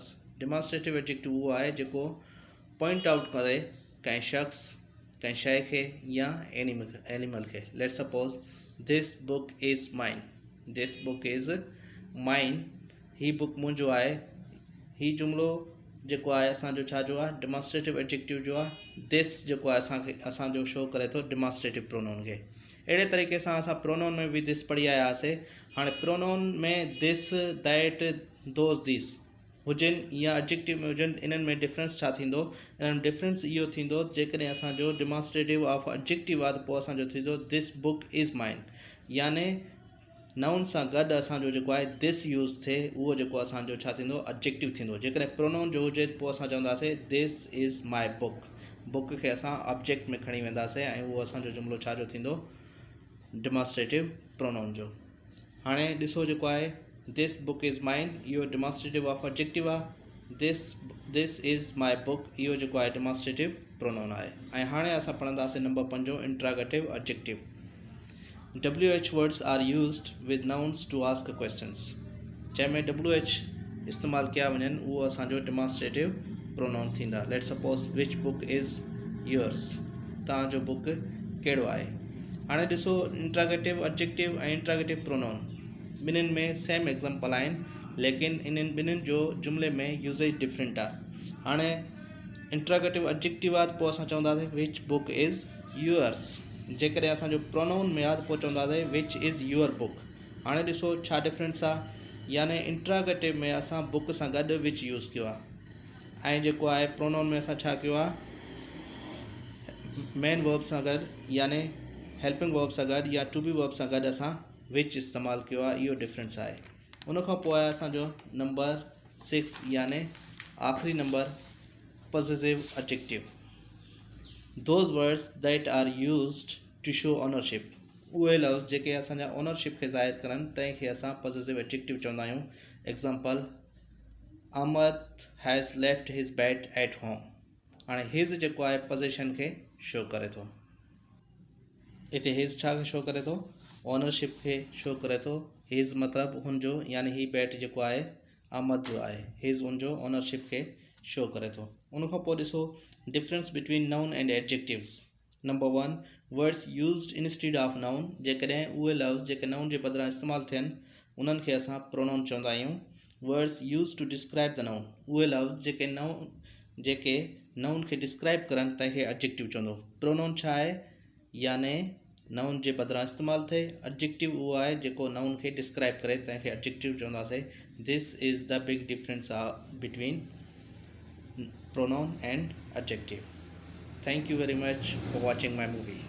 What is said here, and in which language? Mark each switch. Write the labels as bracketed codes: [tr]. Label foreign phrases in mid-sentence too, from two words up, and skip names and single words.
[en] Demonstrative adjective [sd] उहो आहे जेको [en] point out [sd] करे कंहिं शख़्स, कंहिं शइ खे या एनिमल खे. [en] Let's suppose this book is mine. This book is mine. [sd] ही बुक मुंहिंजो आहे. ही जुमिलो जेको आहे असांजो छा जो आहे, [en] demonstrative adjective [sd] जो आहे. दिस जेको आहे असांजो शो करे थो [en] demonstrative pronoun [sd] खे. अहिड़े तरीक़े सां असां प्रोनाउन में बि दिस पढ़ी आया हुआसीं. हाणे प्रोनाउन में [en] this, that, those, these [sd] हुजनि या एडजेक्टिव में हुजनि, इन्हनि में डिफरेंस छा थींदो? इन्हनि डिफरेंस इहो थींदो जेकॾहिं असांजो [en] demonstrative of adjective [sd] आहे त पोइ असांजो थींदो [en] this book is mine. [sd] याने नाउन सां गॾु असांजो जेको आहे दिस यूज़ थिए, उहो जेको असांजो छा थींदो, एडजेक्टिव थींदो. जेकॾहिं प्रोनाउन जो हुजे पोइ असां चवंदासीं [en] this is my book. [sd] बुक खे असां ऑब्जेक्ट में खणी वेंदासीं ऐं उहो असांजो जुमिलो छा जो थींदो, [en] demonstrative pronoun [sd] जो. हाणे ॾिसो जेको आहे [en] this book is mine, [sd] इहो [en] demonstrative of adjective [sd] आहे. [en] This is my book, [sd] इहो जेको आहे [en] demonstrative pronoun [sd] आहे. ऐं हाणे असां पढ़ंदासीं नंबर 5 [en] interrogative adjective. WH words are used with nouns to ask questions. [sd] जंहिंमें WH इस्तेमालु कया वञनि उहो असांजो [en] demonstrative pronoun [sd] थींदा. [en] Let's suppose which book is yours. [sd] तव्हांजो बुक कहिड़ो आहे. हाणे ॾिसो [en] interrogative adjective [sd] ऐं [en] interrogative pronoun [sd] ॿिन्हिनि में [en] same example [sd] आहिनि, लेकिन इन्हनि ॿिन्हिनि जो जुमिले में [en] usage different [sd] आहे. हाणे [en] interrogative adjective [sd] आहे त पोइ असां चवंदासीं [en] which book is yours. [sd] जेकॾहिं असांजो प्रोनाउन में आहे त पोइ चवंदासीं [en] which is your book. [sd] हाणे ॾिसो छा डिफरेंस आहे. याने इंट्रागेटिव में असां बुक सां गॾु [en] which use [sd] कयो आहे ऐं जेको आहे प्रोनाउन में असां छा कयो आहे, [en] main verb [sd] सां गॾु याने [en] helping verb [sd] सां गॾु या [en] to be verb [sd] सां गॾु असां विच इस्तेमालु कयो आहे. इहो डिफरेंस आहे. उन खां पोइ आहे असांजो नंबर 6 याने आख़िरी नंबर [en] possessive adjective. Those words that are used to show ownership. [sd] उहे लफ़्ज़ जेके असांजा ओनरशिप खे ज़ाहिर करनि तंहिंखे असां [en] possessive adjective [sd] चवंदा आहियूं. [en] Example Ahmed has left his bat at home. [sd] हाणे हिज जेको आहे पोज़ेशन खे शो करे थो. हिते हिज छा खे शो करे थो, ओनरशिप खे शो करे थो. हिज मतिलबु हुनजो, यानी ही बैट जेको आहे अहमद जो आहे. हिज हुनजो ओनरशिप खे शो करे थो. उन खां पोइ ॾिसो [en] difference between noun and adjectives. Number 1 words used instead of noun. [sd] जेकॾहिं उहे लफ़्ज़ जेके नाउन जे बदिरां इस्तेमालु थियनि उन्हनि खे असां प्रोनाउन चवंदा आहियूं. [en] Words use to describe the noun. [sd] उहे लफ़्ज़ जेके नाउन खे डिस्क्राइब करनि तंहिंखे एडजेक्टिव चवंदो. प्रोनाउन छा आहे, याने नाउन जे बदिरां इस्तेमालु थिए। एडजेक्टिव उहो आहे जेको नाउन खे डिस्क्राइब करे, तंहिंखे एडजेक्टिव चवंदासीं। [en] This is the big difference between pronoun and adjective. Thank you very much for watching my movie.